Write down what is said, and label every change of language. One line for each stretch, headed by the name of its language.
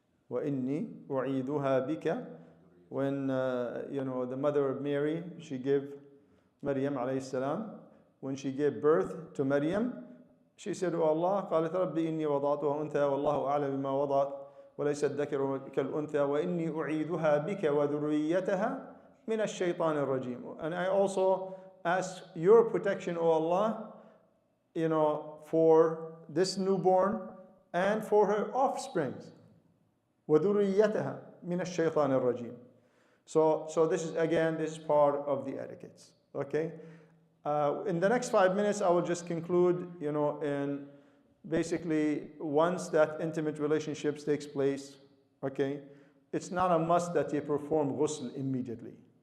Arabic: وَإِنِّي أُعِيذُهَا بِكَ.
English: When, the mother of Mary, she gave Maryam alayhi salam, when she gave birth to Maryam, she said, "Oh Allah,
Arabic: قالت ربي إني وضعتها أنثى والله أعلم بما وضعت وليس الذكر كالأنثى وإني أعيذها بك وذريتها من الشيطان الرجيم."
English: And I also ask your protection, O Allah, for this newborn and for her offsprings.
Arabic: وذريتها من الشيطان الرجيم.
English: So this is part of the etiquettes. Okay. In the next 5 minutes, I will just conclude, and basically, once that intimate relationships takes place, okay, it's not a must that you perform ghusl immediately.